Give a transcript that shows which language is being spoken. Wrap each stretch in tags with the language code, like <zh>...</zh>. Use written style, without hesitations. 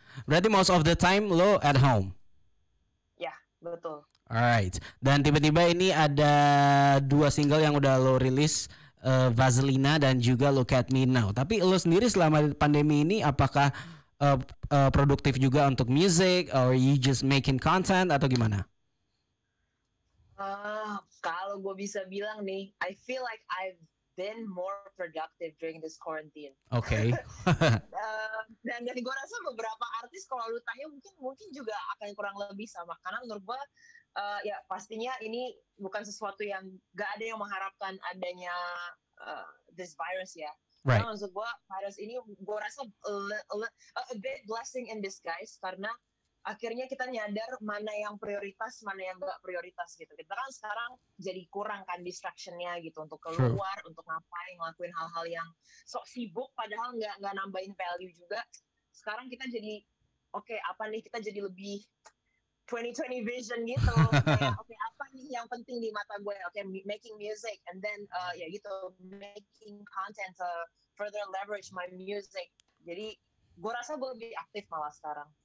<en>Berarti most of the time lo at home.</en> <id>Ya, betul.</id> <en>Alright.</en> <id>Dan tiba-tiba ini ada 2 single yang udah lo rilis, Vaselina dan juga Look at Me Now. Tapi lo sendiri selama pandemi ini apakah produktif juga untuk music,</id> <en>or you just making content</en> <id>atau gimana? Kalau gue bisa bilang nih,</id> <en>I feel like I've been more productive during this quarantine. Oke.</en> <id>Dan gue rasa beberapa artis kalau lu tanya mungkin juga akan kurang lebih sama. Karena menurut gue ya pastinya ini bukan sesuatu yang gak ada yang mengharapkan adanya</id> <en>this virus</en> <id>ya.</id> <en>Right.</en> <id>Karena maksud gue virus ini gue rasa</id> <en>a bit blessing in disguise,</en> <id>karena akhirnya kita nyadar mana yang prioritas, mana yang gak prioritas gitu. Kita kan sekarang jadi kurang kan distraction-nya gitu untuk keluar, untuk ngelakuin hal-hal yang sok sibuk, padahal nggak nambahin value juga. Sekarang kita jadi apa nih, kita jadi lebih 2020 vision gitu. Kayak apa nih yang penting di mata gue?</id> <en>Making music, and then</en> <id>ya gitu,</id> <en>making content to further leverage my music.</en> <id>Jadi gue rasa gue lebih aktif malah sekarang.</id>